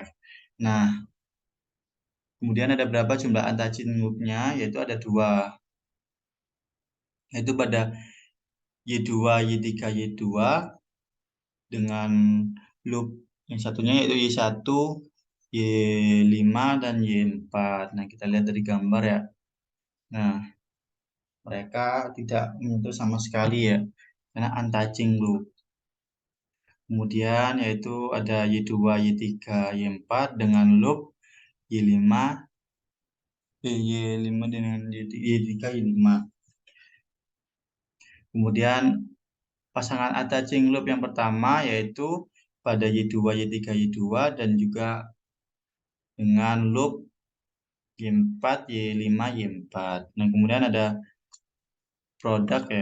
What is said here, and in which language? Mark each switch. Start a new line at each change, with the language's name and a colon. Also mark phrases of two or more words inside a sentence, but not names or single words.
Indonesian: Nah, kemudian ada berapa jumlah
English: untouching loop-nya,
Indonesian: yaitu ada 2, yaitu pada Y2, Y3, Y2 dengan loop yang satunya yaitu Y1, Y5, dan Y4. Nah, kita lihat dari gambar ya. Nah, mereka tidak menyentuh sama sekali ya, karena
English: untouching loop.
Indonesian: Kemudian yaitu ada Y2, Y3, Y4 dengan loop Y5, Y5 dengan Y3, Y5. Kemudian pasangan
English: untouching loop
Indonesian: yang pertama yaitu pada Y2, Y3, Y2 dan juga dengan loop Y4, Y5, Y4. Nah, kemudian ada produk ya.